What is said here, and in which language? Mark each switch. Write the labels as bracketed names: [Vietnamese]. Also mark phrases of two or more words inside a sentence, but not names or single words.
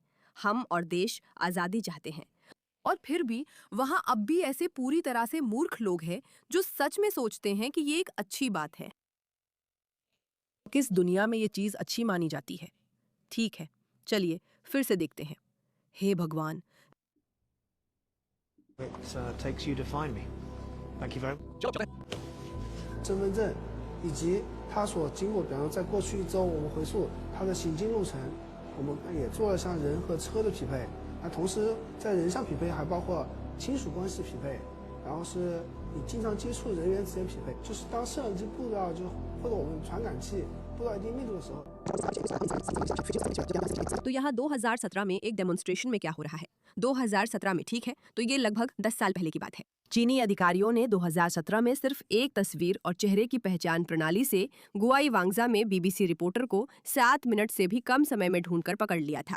[Hindi] हम और देश आजादी चाहते हैं, और फिर भी वहां अब भी ऐसे पूरी तरह से मूर्ख लोग हैं जो सच में सोचते हैं कि ये एक अच्छी बात है। किस दुनिया में ये चीज अच्छी मानी जाती है? ठीक है, चलिए फिर से देखते हैं। हे भगवान, [English] It takes you to find me. Thank you very much. [Chinese] 身份证以及他所经过，比方说在过去一周，我们回溯他的行进路程，我们也做了像人和车的匹配。那同时在人上匹配，还包括亲属关系匹配，然后是你经常接触人员之间匹配。就是当摄像机布到或者我们传感器布到一定密度的时候。 [Hindi] तो यहाँ 2017 में एक डेमोन्स्ट्रेशन में क्या हो रहा है? 2017 में, ठीक है, तो ये लगभग 10 साल पहले की बात है। चीनी अधिकारियों ने 2017 में सिर्फ एक तस्वीर और चेहरे की पहचान प्रणाली से गुआई वांगजा में बीबीसी रिपोर्टर को 7 मिनट से भी कम समय में ढूंढकर पकड़ लिया था।